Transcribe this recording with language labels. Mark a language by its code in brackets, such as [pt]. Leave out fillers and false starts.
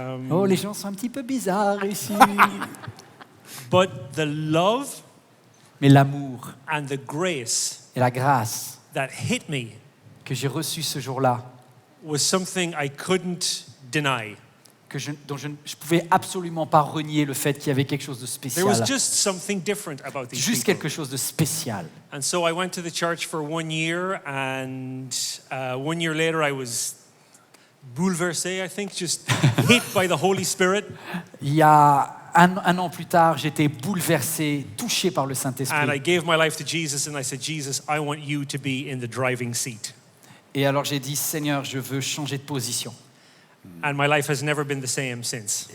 [fr] Oh, les gens sont un petit peu bizarres ici. [en] But the love [fr] Mais l'amour [en] and the grace [fr] et la grâce [en] that hit me [fr] que j'ai reçue ce jour-là, [en] was something I couldn't deny. [fr] dont je ne pouvais absolument pas renier le fait qu'il y avait quelque chose de [en] There was [fr] spécial. [en] just something different about these [fr] Juste [en] people. [fr] quelque chose de spécial. [en] And so I went to the church for 1 year, and 1 year later I was bouleversé, I think, just hit by the Holy Spirit. [fr] Il y a un an plus tard, j'étais bouleversé, touché par le [en] And I [fr] Saint-Esprit. [en] gave my life to Jesus, and I said, Jesus, I want you to be in the driving seat. [fr] Et alors j'ai dit, Seigneur, je veux changer de position. [en] And my life has never been the same since.